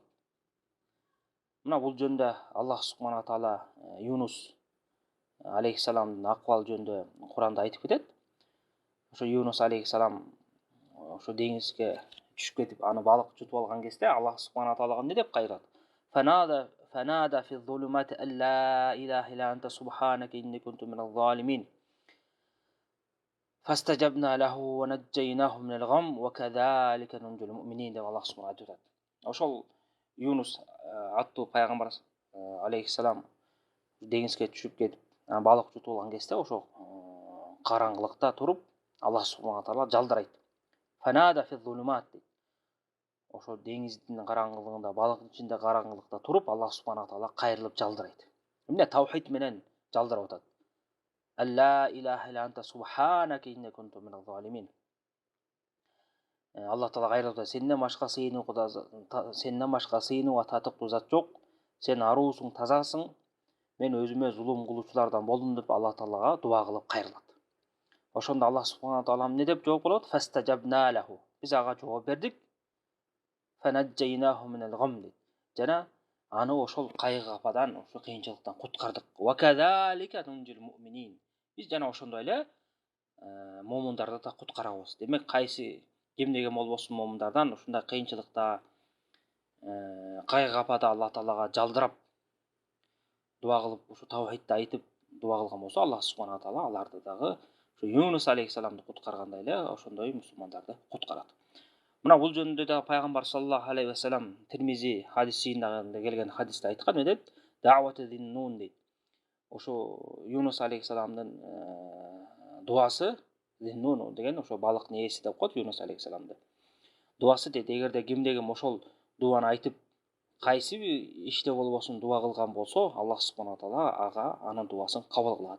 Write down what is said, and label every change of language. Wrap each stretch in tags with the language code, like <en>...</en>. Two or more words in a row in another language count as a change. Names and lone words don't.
<ky>Мына бул жөндө</ky> <ar>الله سبحانه تعالى</ar> <ky>Юнус алейхиссаламдын акыбалы жөнүндө Кур'анда айтып кетет. Ошо Юнус алейхиссалам ошо деңизге түшүп кетип, аны балык жутуп алган кезде</ky> <ar>الله سبحانه</ar> <ky>таалага эмне деп кайрат?</ky> <ar>فنادى في الظلمات أن لا إله إلا أنت سبحانك إني كنت من الظالمين. فاستجبنا له ونجيناه من الغم وكذلك ننجي المؤمنين</ar> <ky>деп Аллах субхана айтат. Ошол Юнус аттуу пайгамбар алейхиссалам деңизге түшүп кетип, балык жутуп алган кезде ошо караңгылыкта туруп,</ky> <ar>الله سبحانه تعالى</ar> <ky>жалдырайт.</ky> <ar>فنادى في الظلمات.</ar> <ky>Ошо деңиздин караңгылыгында, балыктын ичинде караңгылыкта туруп,</ky> <ar>الله سبحانه تعالى</ar> <ky>кайрылып жалдырайт. Эмне тавхид менен жалдырып атат.</ky> <ar>أن لا إله إلا أنت سبحانك إني كنت من الظالمين. الله تعالى</ar> <ky>кайрылып атат: сенден башка сыйынууга татыктуу зат жок. Сен аруусуң, тазасың. Мен өзүмө зулум кылуучулардан болдум деп Аллах таалага дуа кылып кайрылат. Ошондо</ky> <ar>الله سبحانه تعالى</ar> <ky>эмне деп жооп болот?</ky> <ar>فاستجبنا له.</ar> <ky>Биз ага жооп бердик.</ky> <ar>فنجيناه من الغم.</ar> <ky>Жана аны ошол кайгы кападан, ошол кыйынчылыктан куткардык.</ky> <ar>وكذلك ننجي المؤمنين.</ar> <ky>Биз жана ошондой эле момундарды да куткарабыз. Демек, кимдеге болбосун момундардан ушундай кыйынчылыкта, кайгы капада Аллах таалага жалдырап дуа кылып, ушу тавхидти айтып дуа кылган болсо,</ky> <ar>الله سبحانه تعالى</ar> <ky>аларды дагы ушу Юнус алейхиссаламды куткаргандай эле ошондой мусулмандарды куткарат. Мына бул жөнүндө да пайгамбар</ky> <ar>صلى الله عليه وسلم</ar> <ky>Тирмизи хадисинде келген хадисте айткан, эмне дейт?</ky> <ar>دعوة ذي النون дейт.</ar> <ky>Ошо Юнус алейхиссаламдын дуасы, зиннун деген ошо балыктын ээси деп коет Юнус алейхиссаламды. Дуасы дейт, эгерде кимдеги ошол дуаны айтып, кайсы иште болбосун дуа кылган болсо,</ky> <ar>الله سبحانه تعالى</ar> <ky>ага анын дуасын кабыл кылат.</ky>